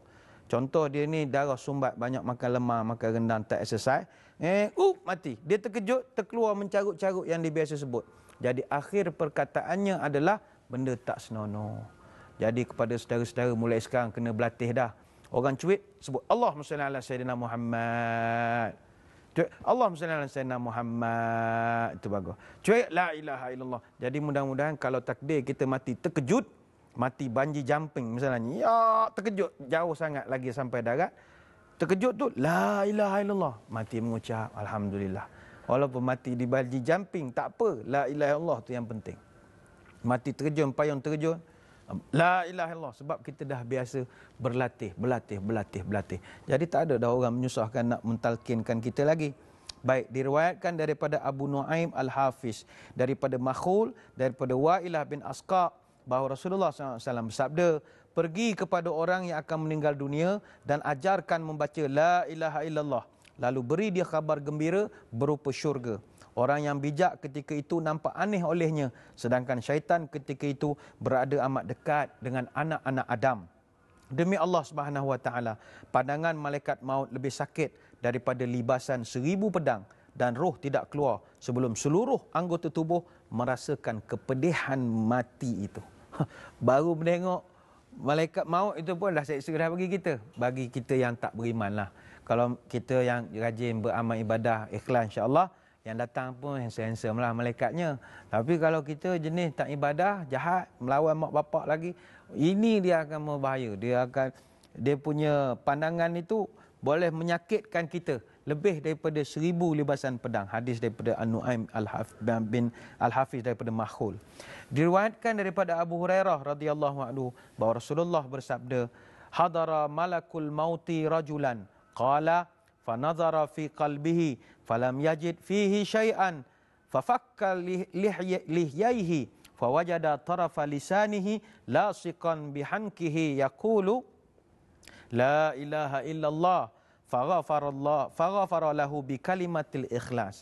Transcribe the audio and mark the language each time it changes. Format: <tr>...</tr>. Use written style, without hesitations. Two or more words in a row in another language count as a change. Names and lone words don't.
<ms>Contoh dia ni darah sumbat, banyak makan lemah, makan rendang, tak exercise. Mati. Dia terkejut, terkeluar mencarut-carut yang dia biasa sebut. Jadi akhir perkataannya adalah benda tak senonoh. Jadi kepada saudara-saudara mulai sekarang kena berlatih dah. Orang cuit sebut</ms> <ar>اللهم صل على سيدنا محمد. Cuit اللهم صل على سيدنا محمد.</ar> <ms>Itu bagus. Cuit</ms> <ar>لا إله إلا الله.</ar> <ms>Jadi mudah-mudahan kalau takdir kita mati terkejut, mati</ms> <en>banji jumping</en> <ms>misalnya, ya terkejut jauh sangat lagi sampai darat, terkejut tu</ms> <ar>لا إله إلا الله,</ar> <ms>mati mengucap alhamdulillah. Walaupun mati di</ms> <en>banji jumping</en> <ms>tak apa,</ms> <ar>لا إله إلا الله</ar> <ms>tu yang penting. Mati terjun, payung terjun,</ms> <ar>لا إله إلا الله,</ar> <ms>sebab kita dah biasa berlatih. Jadi tak ada dah orang menyusahkan nak mentalkinkan kita lagi. Baik, diriwayatkan daripada Abu Nuaim Al-Hafiz, daripada Makhul, daripada Wa'ilah bin Asqa, bahawa Rasulullah SAW bersabda, pergi kepada orang yang akan meninggal dunia dan ajarkan membaca</ms> <ar>لا إله إلا الله,</ar> <ms>lalu beri dia khabar gembira berupa syurga. Orang yang bijak ketika itu nampak aneh olehnya, sedangkan syaitan ketika itu berada amat dekat dengan anak-anak Adam. Demi</ms> <ar>الله سبحانه وتعالى,</ar> <ms>pandangan malaikat maut lebih sakit daripada libasan 1000 pedang, dan roh tidak keluar sebelum seluruh anggota tubuh merasakan kepedihan mati itu. Baru menengok malaikat maut itu pun dah seksa dah bagi kita yang tak beriman lah. Kalau kita yang rajin beramal ibadah ikhlas,</ms> <ar>إن شاء الله</ar> <ms>yang datang pun handsome lah malaikatnya. Tapi kalau kita jenis tak ibadah, jahat, melawan mak bapak lagi, ini dia akan berbahaya. Dia punya pandangan itu boleh menyakitkan kita lebih daripada 1000 libasan pedang. Hadis daripada An-Nu'aim bin Al-Hafiz daripada Makhul. Diriwayatkan daripada Abu Hurairah</ms> <ar>رضي الله عنه</ar> <ms>bahawa Rasulullah bersabda,</ms> <ar>حضر ملك الموت رجلا قال فنظر في قلبه فلم يجد فيه شيئا ففك لحييه فوجد طرف لسانه لاصقا بحنكه يقول لا إله إلا الله فغفر له بكلمة الإخلاص.</ar>